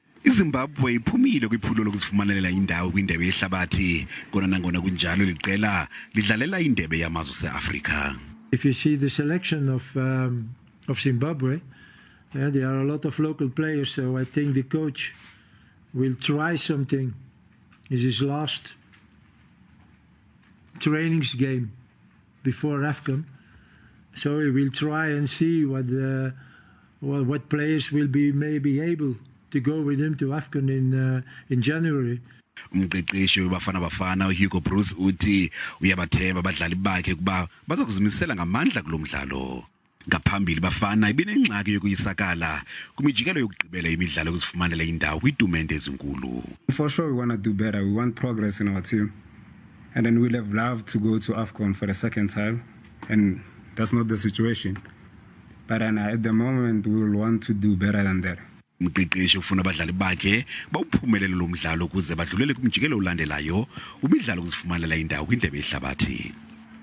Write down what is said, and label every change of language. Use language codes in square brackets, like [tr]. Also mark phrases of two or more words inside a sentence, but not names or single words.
[xh] iZimbabwe iphumile kwiphulo lokuzifumanela indawo kwindebe yehlabathi kona nangona kunjalo eliqela lidlalela indebe yamazwe seAfrika. [en] If you see the selection of Zimbabwe, there are a lot of local players, so I think the coach will try something. It's his last trainings game before AFCON, so he will try and see what players will be maybe able to go with him to AFCON in January. [xh] Umqeqeshi webafana uBakaBroos uthi uyabathemba abadlali bakhe kuba bazakuzimisela ngamandla kulomdlalo. Ngaphambili Bafana ibinengxaki yokuyisakala kumijikelo yokugqibela imidlalo yokuzifumanela indawo kwitumente ezinkulu. [en] For sure we want to do better. We want progress in our team. And then we'll have loved to go to AFCON for the second time. And that's not the situation. But then at the moment we will want to do better than that. [xh] Umqeqeshi ufuna abadlali bakhe bawuphumelele lomdlalo ukuze badlulele kumjikelo olandelayo umidlalo yokuzifumanela indawo kwindebe yehlabathi.